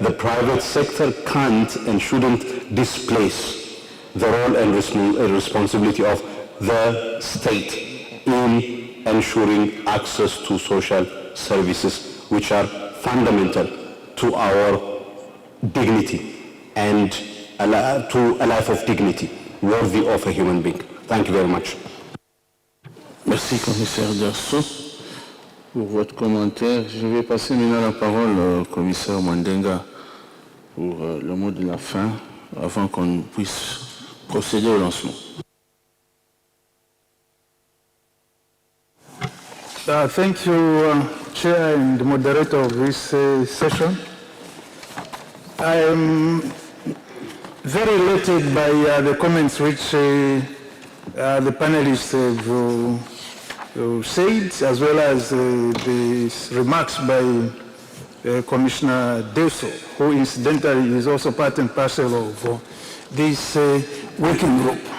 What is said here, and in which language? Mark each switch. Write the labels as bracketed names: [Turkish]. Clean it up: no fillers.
[English] The private sector can't and shouldn't displace the role and responsibility of the state in ensuring access to social services which are fundamental to our dignity and to a life of dignity worthy of a human being. Thank you very much. [French] Merci, commissaire Derso, pour votre commentaire. Je vais passer maintenant la parole au commissaire Mwandenga pour le mot de la fin avant qu'on puisse procéder au lancement. [English] Thank you, Chair and Moderator of this session. I am very elated by the comments which the panelists have said, as well as the remarks by Commissioner Deso, who incidentally is also part and parcel of this working group.